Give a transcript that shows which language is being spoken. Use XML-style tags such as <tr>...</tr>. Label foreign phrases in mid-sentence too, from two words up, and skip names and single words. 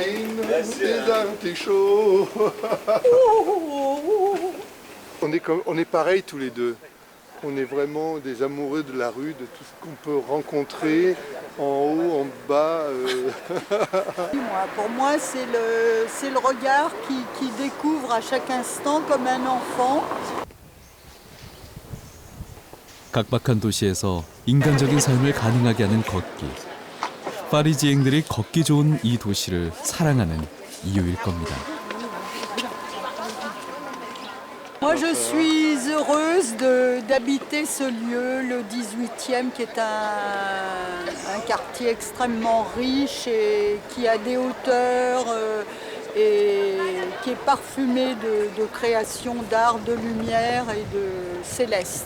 <fr>cuisine, des artichauts. On est pareils tous les deux. On est vraiment des amoureux de la rue, de tout ce qu'on peut rencontrer en haut, en bas. Pour moi, c'est le regard qui découvre à chaque instant comme un enfant.</fr> <ko>각박한 도시에서 인간적인 삶을 가능하게 하는 걷기. 파리지앵들이 걷기 좋은 이 도시를 사랑하는 이유일 겁니다.</ko> <fr>Moi, je suis heureuse d'habiter ce lieu, le 18e, qui est un quartier extrêmement riche et qui a des hauteurs et qui est parfumé de création d'art, de lumière et de céleste.</fr>